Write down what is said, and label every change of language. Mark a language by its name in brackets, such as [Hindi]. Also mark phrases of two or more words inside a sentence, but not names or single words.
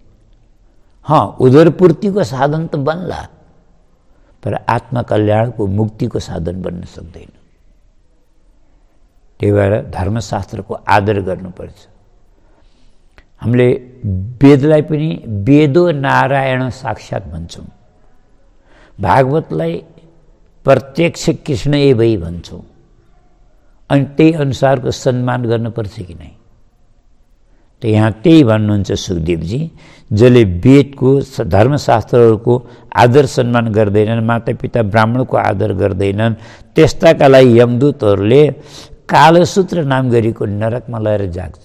[Nepali] उदरपूर्तिको साधन त बन्ला, तर आत्मकल्याणको मुक्तिको साधन बन्न सक्दैन। त्यही भएर धर्मशास्त्रको आदर गर्नुपर्छ। हामीले वेदलाई पनि [Sanskrit] वेदो नारायण साक्षात् [Nepali] भन्छौँ, भागवतलाई [Sanskrit] प्रत्यक्ष कृष्ण एवै [Nepali] भन्छौँ। अनि त्यही अनुसारको सम्मान गर्नुपर्छ कि नै? त यहाँ त्यही भन्नुहुन्छ सुखदेवजी, जसले वेदको, धर्मशास्त्रहरूको आदर सम्मान गर्दैनन्, मातापिता ब्राह्मणको आदर गर्दैनन्, त्यस्ताका लागि यमदूतहरूले कालसूत्र नाम गरेको नरकमा लगेर जाग्छ।